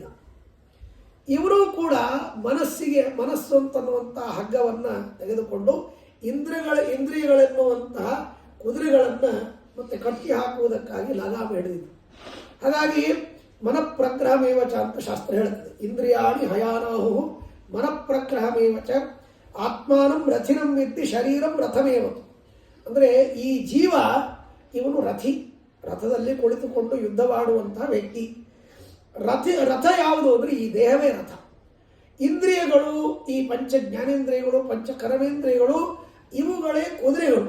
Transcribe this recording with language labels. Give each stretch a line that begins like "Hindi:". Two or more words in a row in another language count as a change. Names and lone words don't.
Kannada: ಇವರು ಕೂಡ ಮನಸ್ಸು ಅಂತನ್ನುವಂತಹ ಹಗ್ಗವನ್ನು ತೆಗೆದುಕೊಂಡು ಇಂದ್ರಿಯಗಳೆನ್ನುವಂತಹ ಕುದುರೆಗಳನ್ನು ಮತ್ತೆ ಕಟ್ಟಿ ಹಾಕುವುದಕ್ಕಾಗಿ ಲಗಾಮ್ ಹಿಡಿದಿದ್ದು. ಹಾಗಾಗಿ
Sanskrit: ಮನಃಪ್ರಗ್ರಹಮೇವ ಚ
Kannada: ಅಂತ ಶಾಸ್ತ್ರ ಹೇಳುತ್ತದೆ.
Sanskrit: ಇಂದ್ರಿಯಾಣಿ ಹಯಾನಾಹು ಮನಃಪ್ರಗ್ರಹಮೇವ ಚ ಆತ್ಮಾನಂ ರಥಿನಂ ವಿದ್ದಿ ಶರೀರಂ ರಥಮೇವ.
Kannada: ಅಂದರೆ ಈ ಜೀವ ಇವನು ರಥಿ, ರಥದಲ್ಲಿ ಕುಳಿತುಕೊಂಡು ಯುದ್ಧವಾಡುವಂತಹ ವ್ಯಕ್ತಿ. ರಥ ಯಾವುದು ಅಂದರೆ ಈ ದೇಹವೇ ರಥ. ಇಂದ್ರಿಯಗಳು, ಈ ಪಂಚ ಜ್ಞಾನೇಂದ್ರಿಯಗಳು, ಪಂಚ ಕರ್ಮೇಂದ್ರಿಯಗಳು, ಇವುಗಳೇ ಕುದುರೆಗಳು.